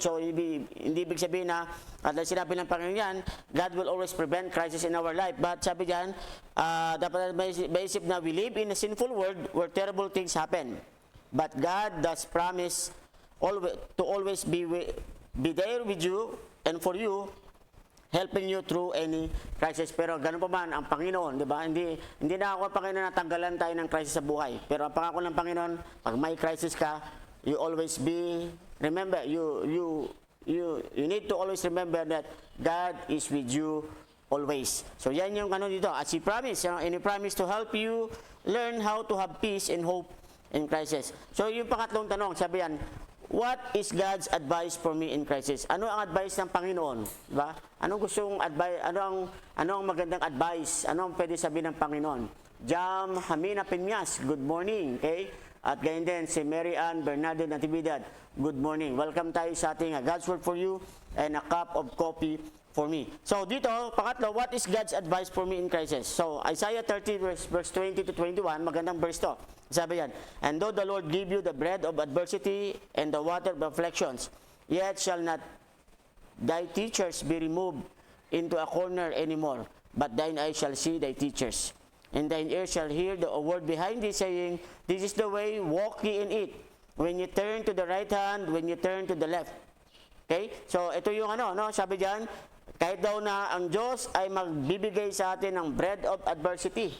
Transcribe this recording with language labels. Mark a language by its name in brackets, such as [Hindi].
[Filipino] So, hindi ibig sabihin na, at sinabi ng Panginoon yan, [English] God will always prevent crisis in our life. [Filipino] But sabi diyan, dapat maisip na [English] we live in a sinful world where terrible things happen. But God does promise to always be there with you and for you, helping you through any crisis. [Filipino] Pero ganun pa man, ang Panginoon, di ba? Hindi na ako ang Panginoon na tanggalan tayo ng crisis sa buhay. Pero ang pangako ng Panginoon, pag may crisis ka, [English] you always remember, you need to always remember that God is with you always. [Filipino] So yan yung ano dito, [English] as He promised, and He promised to help you learn how to have peace and hope in crisis. [Filipino] So yung pangatlong tanong, sabi yan, [English] what is God's advice for me in crisis? [Filipino] Ano ang advice ng Panginoon? Diba? Anong gustong advice? Ano ang magandang advice? Ano ang pwede sabihin ng Panginoon? Jam Hamina Pinyas, [English] good morning. [Filipino] Okay? At ganyan din si Mary Ann Bernardo Natividad, good morning. Welcome tayo sa ating God's Word for You and a cup of coffee for me. So dito, pangatlo, [English] what is God's advice for me in crisis? So Isaiah 30 verse 20 to 21, [Filipino] magandang verse to. Sabi yan, [English] and though the Lord give you the bread of adversity and the water of afflictions, yet shall not thy teachers be removed into a corner anymore, but thine eyes shall see thy teachers, and thine ears shall hear the word behind thee, saying, this is the way, walk ye in it, when you turn to the right hand, when you turn to the left. Okay? [Filipino] So ito yung sabi diyan, kahit daw na ang Diyos ay magbibigay sa atin ng [English] bread of adversity.